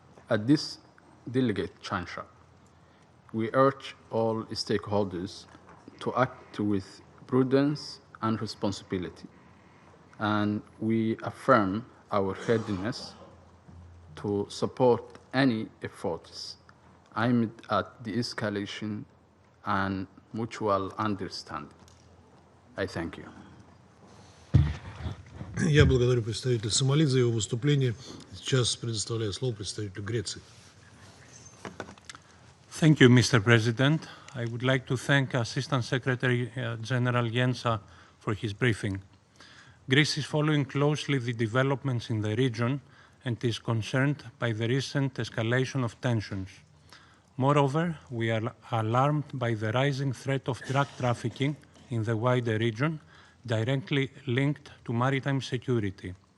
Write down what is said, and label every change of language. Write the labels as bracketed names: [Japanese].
[English] At this delegate juncture, we urge all stakeholders to act with prudence and responsibility, and we affirm our readiness to support any efforts aimed at de-escalation and mutual understanding. I thank you. [Russian] Я благодарю представителя Сомали за его выступление. Сейчас предоставляю слово представителю Греции. [English] Thank you, Mr. President. I would like to thank Assistant Secretary General Yensa for his briefing. Greece is following closely the developments in the region and is concerned by the recent escalation of tensions. Moreover, we are alarmed by the rising threat of drug trafficking in the wider region, directly linked to maritime security.